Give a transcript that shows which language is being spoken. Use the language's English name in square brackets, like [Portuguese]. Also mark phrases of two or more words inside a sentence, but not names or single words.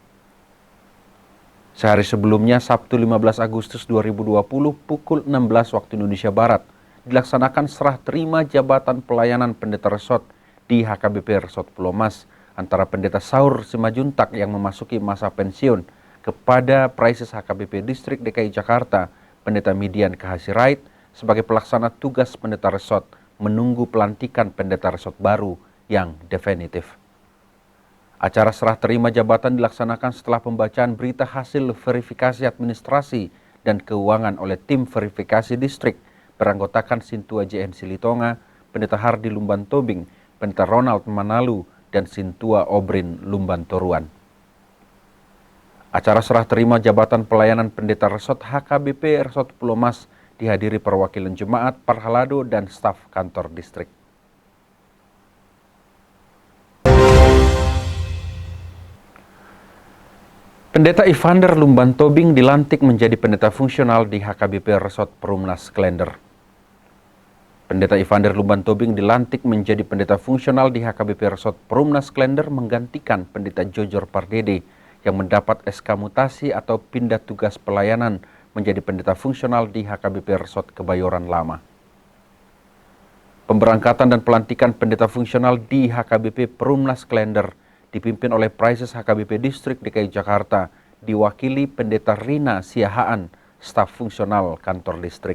[Indonesian] Sehari sebelumnya, Sabtu 15 Agustus 2020 pukul 16 waktu Indonesia Barat, dilaksanakan serah terima jabatan pelayanan pendeta resort di HKBP Resort Pulau Mas antara Pendeta Saur Simajuntak yang memasuki masa pensiun kepada Praises HKBP Distrik DKI Jakarta, Pendeta Midian Kahasirait, sebagai pelaksana tugas pendeta resort menunggu pelantikan pendeta resort baru yang definitif. Acara serah terima jabatan dilaksanakan setelah pembacaan berita hasil verifikasi administrasi dan keuangan oleh tim verifikasi distrik beranggotakan Sintua JN Silitonga, Pendeta Hardi Lumban Tobing, Pendeta Ronald Manalu, dan Sintua Obrin Lumban Toruan. Acara serah terima jabatan pelayanan pendeta resort HKBP Resort Pulau Mas dihadiri perwakilan jemaat, parhalado, dan staf kantor distrik. Pendeta Evander Lumban Tobing dilantik menjadi pendeta fungsional di HKBP Resort Perumnas Klender. Pendeta Evander Lumban Tobing dilantik menjadi pendeta fungsional di HKBP Resort Perumnas Klender menggantikan Pendeta Jojor Pardede yang mendapat SK mutasi atau pindah tugas pelayanan menjadi pendeta fungsional di HKBP Resort Kebayoran Lama. Pemberangkatan dan pelantikan pendeta fungsional di HKBP Perumnas Klender dipimpin oleh Praises HKBP Distrik DKI Jakarta, diwakili Pendeta Rina Siahaan, staf fungsional kantor distrik.